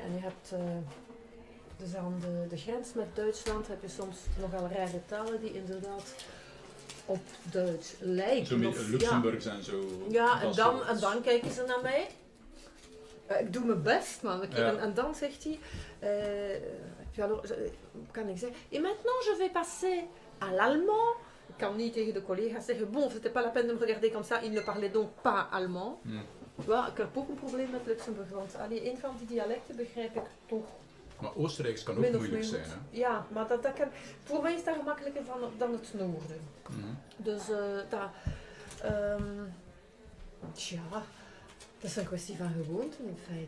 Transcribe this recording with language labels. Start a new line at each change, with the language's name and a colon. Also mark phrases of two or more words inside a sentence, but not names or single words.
Dutch: En je hebt, dus aan de grens met Duitsland heb je soms nogal rare talen die inderdaad op Duits lijken. Zo met Luxemburgs en zo. Ja, en dan kijken ze naar mij. Ik doe mijn best, man. En dan zegt hij, kan ik zeggen,
French: et maintenant je vais passer à l'allemand.
Dutch: Ik kan niet tegen de collega's zeggen,
French: bon, c'était pas la peine de me regarder comme ça, il ne parlait donc pas allemand.
Dutch: Ja, ik heb ook een probleem met Luxemburg, want een van die dialecten begrijp ik toch. Maar Oostenrijks kan ook moeilijk zijn, hè? Ja, maar dat kan, voor mij is dat gemakkelijker dan het noorden. Dus tja, dat is een kwestie van gewoonte in feite.